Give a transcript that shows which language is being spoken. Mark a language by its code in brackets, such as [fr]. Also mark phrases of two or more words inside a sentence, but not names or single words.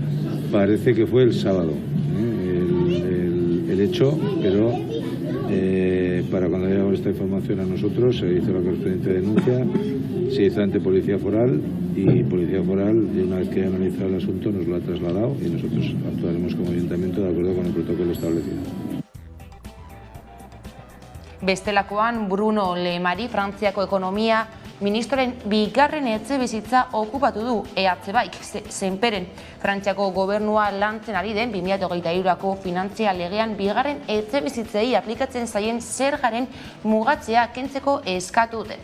[es] Parece que fue el sábado el hecho, pero para cuando llegó esta información a nosotros se hizo la correspondiente denuncia, se hizo ante Policía Foral y Policía Foral, y una vez que ha analizado el asunto, nos lo ha trasladado y nosotros actuaremos como ayuntamiento de acuerdo con el protocolo establecido. [eu] Bestelakoan, Bruno Lemari, Frantziako ekonomia ministroren bigarren etxebizitza okupatu du EH-baik, Senperen. Frantziako gobernua lantzen ari den 2023ko finantzia legean bigarren etxebizitzei aplikatzen zaien zergaren mugatzea kentzeko eskatu dute.